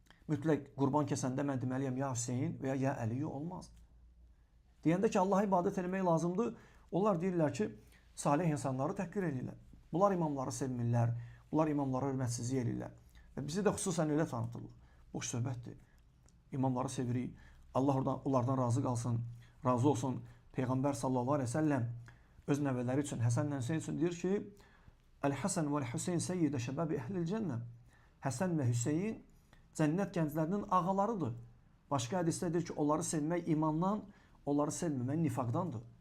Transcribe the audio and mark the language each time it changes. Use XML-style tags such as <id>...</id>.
<az>Mütləq qurban kəsəndə mən deməliyəm ya Hüseyin və ya Əliyi olmaz. Deyəndə ki, Allaha ibadət etmək lazımdır, onlar deyirlər ki, salih insanları təhqir edirlər. Bunlar imamları sevmirlər, bunlar imamlara hörmətsizlik edirlər. Və bizi də xüsusən elə tanıtırlar. Boş söhbətdir. İmamları sevirik. Allah onlardan razı qalsın, razı olsun. Peyğəmbər sallallahu aleyhi ve sellem öz nəvələri üçün, Həsən və Hüseyin üçün deyir ki,</az> <ar>Əl-Həsən və Hüseyin seyyidə şəbəbi əhlil cənnə.</ar> <az>Həsən və Hüseyin cənnət gənclərinin ağalarıdır. Başqa hədisdə deyir ki, onları sevmək imandan, onları sevməmək nifaqdandır.</az>